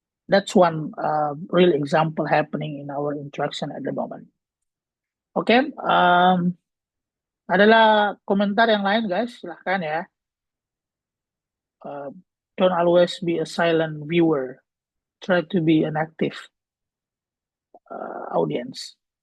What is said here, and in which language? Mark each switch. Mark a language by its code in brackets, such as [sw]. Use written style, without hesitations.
[en] That's one real example happening in our interaction at the moment. [id] Oke, adalah komentar yang lain guys, silahkan ya. [en] Don't always be a silent viewer. Try to be an active audience.